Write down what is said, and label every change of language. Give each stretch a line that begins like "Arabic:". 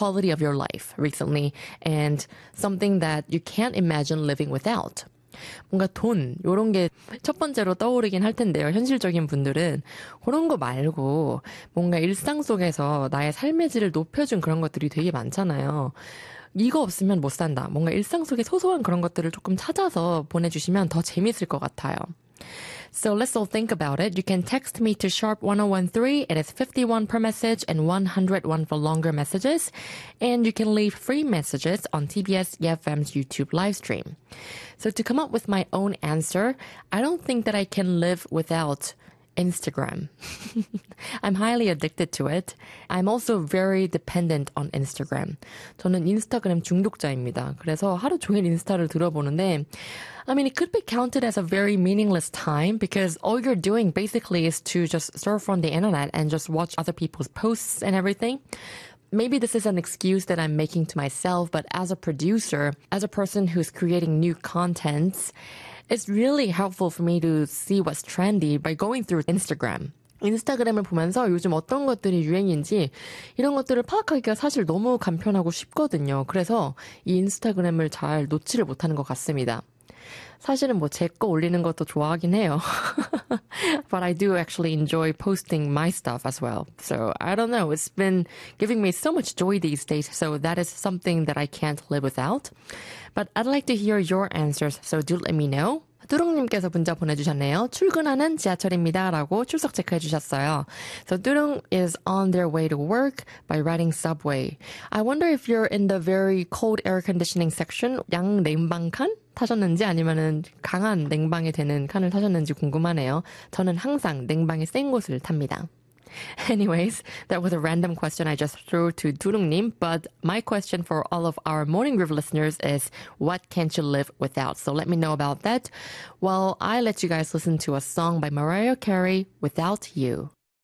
English: quality of your life recently and something that you can't imagine living without.
Korean: 뭔가 돈 요런 게첫 번째로 떠오르긴 할 텐데요. 현실적인 분들은 그런 거 말고 뭔가 일상 속에서 나의 삶의 질을 높여준 그런 것들이 되게 많잖아요. 이거 없으면 못 산다. 뭔가 일상 속에 소소한 그런 것들을 조금 찾아서 보내주시면 더 재밌을 것 같아요.
English: So let's all think about it. You can text me to sharp 1013. It is 50 won per message and 100 won for longer messages. And you can leave free messages on TBS EFM's YouTube live stream. So to come up with my own answer, I don't think that I can live without Instagram. I'm highly addicted to it. I'm also very dependent on Instagram.
Korean: 저는 인스타그램 중독자입니다. 그래서 하루 종일 인스타를 들어보는데,
English: I mean, it could be counted as a very meaningless time because all you're doing basically is to just surf on the internet and just watch other people's posts and everything. Maybe this is an excuse that I'm making to myself, but as a producer, as a person who's creating new contents, it's really helpful for me to see what's trendy by going through Instagram.
Korean: 인스타그램을 보면서 요즘 어떤 것들이 유행인지 이런 것들을 파악하기가 사실 너무 간편하고 쉽거든요. 그래서 이 인스타그램을 잘 놓지를 못하는 것 같습니다. 사실은 뭐 제 거 올리는 것도 좋아하긴 해요.
English: But I do actually enjoy posting my stuff as well. So I don't know. It's been giving me so much joy these days. So that is something that I can't live without. But I'd like to hear your answers. So do let me know.
Korean: 뚜룡님께서 문자 보내주셨네요. 출근하는 지하철입니다. 라고 출석 체크해주셨어요.
English: So 뚜룡 is on their way to work by riding subway. I wonder if you're in the very cold air conditioning section.
Korean: 양 냉방칸? 타셨는지 아니면은 강한 냉방이 되는 칸을 타셨는지 궁금하네요. 저는 항상 냉방이 센 곳을 탑니다.
English: Anyways, that was a random question I just threw to 두룩님, but my question for all of our Morning Groove listeners is, what can't you live without? So let me know about that while I let you guys listen to a song by Mariah Carey, Without You.